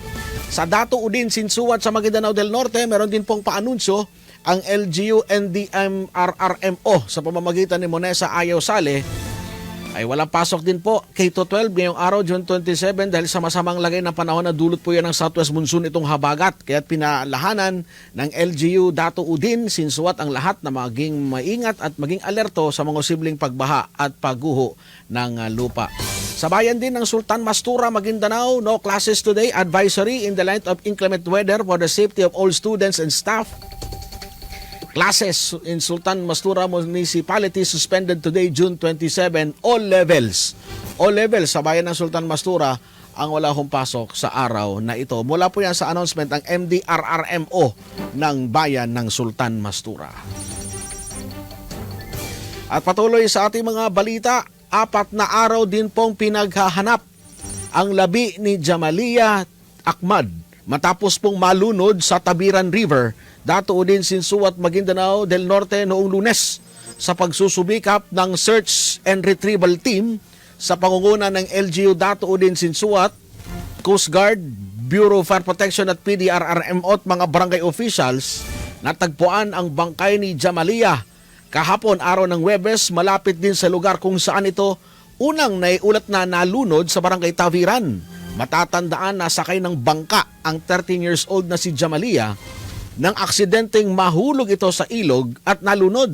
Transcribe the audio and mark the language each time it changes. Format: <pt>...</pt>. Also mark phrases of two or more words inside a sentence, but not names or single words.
<tl>Sa Dato Udin, Sinsuat sa Maguindanao del Norte, meron din pong paanunsyo ang LGU-NDM-RRMO sa pamamagitan ni Monesa Ayaw Sale ay walang pasok din po K-12 ngayong araw June 27 dahil sa masamang lagay ng panahon na dulot po yan ng</tl> <en>southwest monsoon</en> <tl>itong habagat. Kaya't pinalahanan ng LGU Dato Udin, Sinsuat ang lahat na maging maingat at maging alerto sa mga posibleng pagbaha at pagguho ng lupa. Sa bayan din ng Sultan Mastura, Maguindanao,</tl> <en>no classes today, advisory in the light of inclement weather for the safety of all students and staff. Classes in Sultan Mastura Municipality suspended today, June 27, all levels. All levels</en> <tl>sa bayan ng Sultan Mastura ang wala hong pasok sa araw na ito. Mula po yan sa announcement ng MDRRMO ng bayan ng Sultan Mastura. At patuloy sa ating mga balita, 4 na araw din pong pinaghahanap ang labi ni Jamalia Ahmad matapos pong malunod sa Tabiran River, Dato Udin Sinsuat, Maguindanao del Norte noong Lunes sa pagsusubikap ng Search and Retrieval Team sa pangunguna ng LGU Dato Udin Sinsuat, Coast Guard, Bureau of Fire Protection at PDRRMO at mga barangay officials. Natagpuan ang bangkay ni Jamalia kahapon araw ng Huwebes, malapit din sa lugar kung saan ito unang naiulat na nalunod sa barangay Taviran. Matatandaan na sakay ng bangka ang</tl> <en>13 years old</en> <tl>na si Jamalia nang aksidenteng mahulog ito sa ilog at nalunod.</tl>